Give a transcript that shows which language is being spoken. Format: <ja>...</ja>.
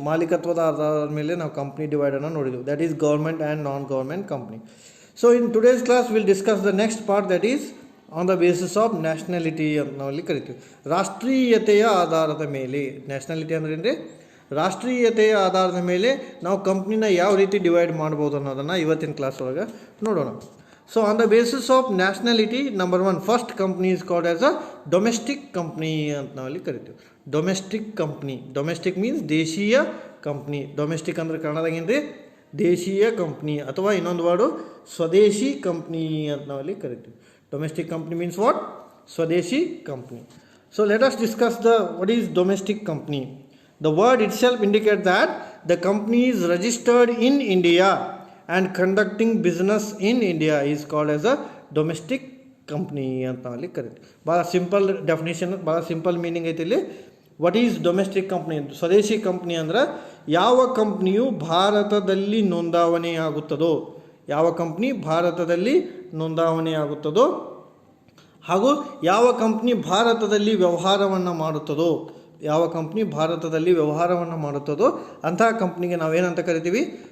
<kn>ಮಾಲೀಕತ್ವದ ಆಧಾರದ ಮೇಲೆ ನಾವು ಕಂಪನಿ ಡಿವೈಡ್ ಅನ್ನು ನೋಡಿದೆವು.</kn> <en>That is government and non-government company. So in today's class, we'll discuss the next part, that is on the basis of nationality</en> <kn>ಅಂತ ನಾವಲ್ಲಿ ಕರಿತೀವಿ. ರಾಷ್ಟ್ರೀಯತೆಯ ಆಧಾರದ ಮೇಲೆ, ನ್ಯಾಷನಾಲಿಟಿ ಅಂದ್ರೆ ಏನ್ರಿ, ರಾಷ್ಟ್ರೀಯತೆಯ ಆಧಾರದ ಮೇಲೆ ನಾವು ಕಂಪ್ನಿನ ಯಾವ ರೀತಿ ಡಿವೈಡ್ ಮಾಡ್ಬೋದು ಅನ್ನೋದನ್ನು ಇವತ್ತಿನ ಕ್ಲಾಸ್ ಒಳಗೆ ನೋಡೋಣ.</kn> <en>so on the basis of nationality, number one, first company is called as a domestic company</en> <kn>ಅಂತ ನಾವಲ್ಲಿ ಕರಿತೀವಿ.</kn> <en>Domestic company, domestic means ದೇಶೀಯ company.</en> <kn>ಡೊಮೆಸ್ಟಿಕ್ ಅಂದ್ರೆ ಕನ್ನಡದಾಗ ಏನ್ರಿ, ದೇಶೀಯ ಕಂಪ್ನಿ, ಅಥವಾ ಇನ್ನೊಂದು ವರ್ಡು ಸ್ವದೇಶಿ ಕಂಪ್ನಿ ಅಂತ ನಾವಲ್ಲಿ ಕರಿತೀವಿ.</kn> <en>Domestic company means what? ಸ್ವದೇಶಿ company. So let us discuss what is domestic company. The word itself indicates that the company is registered in India and conducting business in India is called as a domestic company</en> <kn>ಅಂತ ನಾವಲ್ಲಿ ಕರಿತೀವಿ. ಭಾಳ simple definition, ಭಾಳ simple meaning ಐತಿ ಇಲ್ಲಿ.</kn> <en>What is domestic company?</en> <kn>ಸ್ವದೇಶಿ company ಅಂದ್ರೆ ಯಾವ ಕಂಪ್ನಿಯು ಭಾರತದಲ್ಲಿ ನೋಂದಾವಣೆಯಾಗುತ್ತದೋ, ಯಾವ ಕಂಪ್ನಿ ಭಾರತದಲ್ಲಿ ನೋಂದಾವಣೆಯಾಗುತ್ತದೋ ಹಾಗೂ ಯಾವ ಕಂಪ್ನಿ ಭಾರತದಲ್ಲಿ ವ್ಯವಹಾರವನ್ನು ಮಾಡುತ್ತದೋ, ಯಾವ ಕಂಪ್ನಿ ಭಾರತದಲ್ಲಿ ವ್ಯವಹಾರವನ್ನು ಮಾಡುತ್ತದೋ ಅಂತಹ ಕಂಪ್ನಿಗೆ ನಾವೇನಂತ ಕರಿತೀವಿ?</kn>